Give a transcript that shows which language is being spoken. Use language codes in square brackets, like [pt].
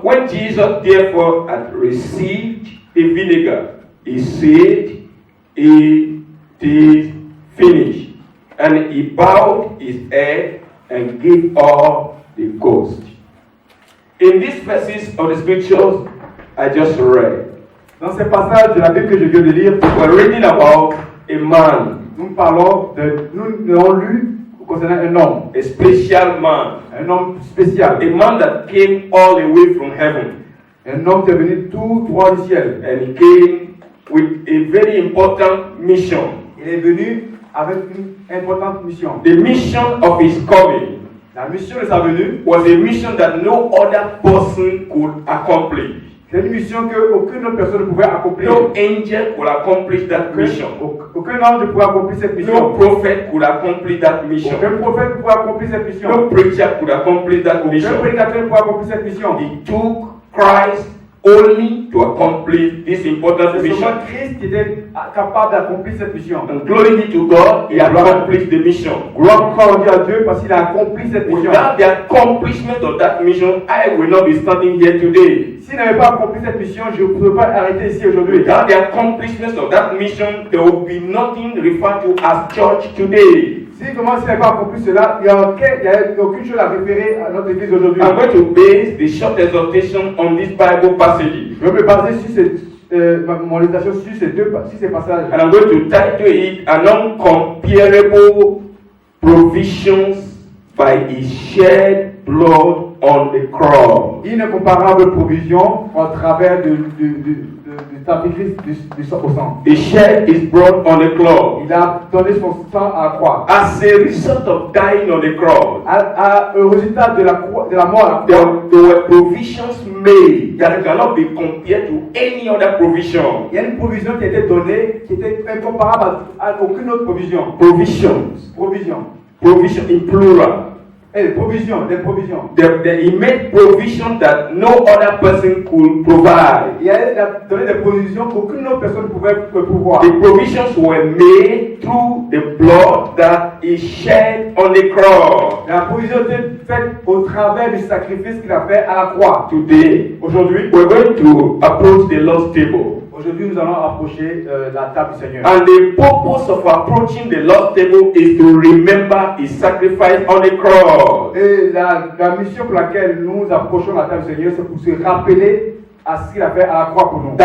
[en] When Jesus therefore had received the vinegar, he said, It is finished. And he bowed his head and gave up the ghost. In these verses of the scriptures I just read, [fr] Dans ces passages de la Bible que je viens de lire, [en] we're reading about a man, [fr] nous avons lu concernant un homme [en] a special man, [fr] spécial, [en] a man that came all the way from heaven, [fr] un homme qui est venu tout droit du ciel. [en] and he came with a very important mission. [fr] Il est venu avec une importante mission. [en] The mission of his coming [fr] La mission de sa venue, [en] was a mission that no other person could accomplish. [fr] c'est une mission qu'aucune autre personne ne pouvait accomplir. [en] No angel could accomplish that mission. [fr] Aucun ange ne pouvait accomplir cette mission. [en] No prophet could accomplish that mission. [fr] Aucun prophète ne pouvait accomplir cette mission. [en] No preacher could accomplish that [fr] Aucun [en] mission. [fr] prédicateur ne pouvait accomplir cette mission. [en] He took Christ only to accomplish this important [fr] C'est [en] mission. [fr] seulement Christ qui était capable d'accomplir cette mission. [en] And glory be to God, he accomplished the mission. [fr] Gloire à Dieu parce qu'il a accompli cette mission. [en] Without the accomplishment of that mission, I will not be standing here today. [fr] S'il n'avait pas accompli cette mission, je ne pouvais pas arrêter ici aujourd'hui. [en] Without the accomplishment of that mission, there will be nothing referred to as church today. [fr] Si comment s'il n'avait pas accompli cela, il n'y a aucune chose à référer à notre église aujourd'hui. [en] I'm going to base the short exhortation on this Bible passage. [fr] Je vais me baser sur mon méditation sur ces passages. [en] And I'm going to title it An Uncomparable Provisions by His Shed Blood on the cross. [fr] Une incomparable provision au travers du sacrifice du sang au sang. [en] He shed his blood on the cross. [fr] Il a donné son sang à la croix. [en] As a result of dying on the cross, [fr] Au résultat de la mort à la croix, [en] there were provisions made that cannot be compared to any other provision. [fr] il y a une provision qui a été donnée qui était incomparable à aucune autre provision. [en] Provisions. Provision in plural. [fr] Des provisions. [en] He made provision that no other person could provide. [fr] Il a donné des provisions qu'aucune autre personne ne pouvait pouvoir. [en] The provisions were made through the blood that he shed on the cross. [fr] La provision était faite au travers du sacrifice qu'il a fait à la croix. [en] Today, [fr] Aujourd'hui, [en] we're going to approach the Lord's table. [fr] Aujourd'hui, nous allons approcher la table du Seigneur. [en] And the purpose of approaching the Lord's table is to remember his sacrifice on the cross. [fr] Et la mission pour laquelle nous approchons la table du Seigneur, c'est pour se rappeler à ce qu'il a fait à la croix pour nous.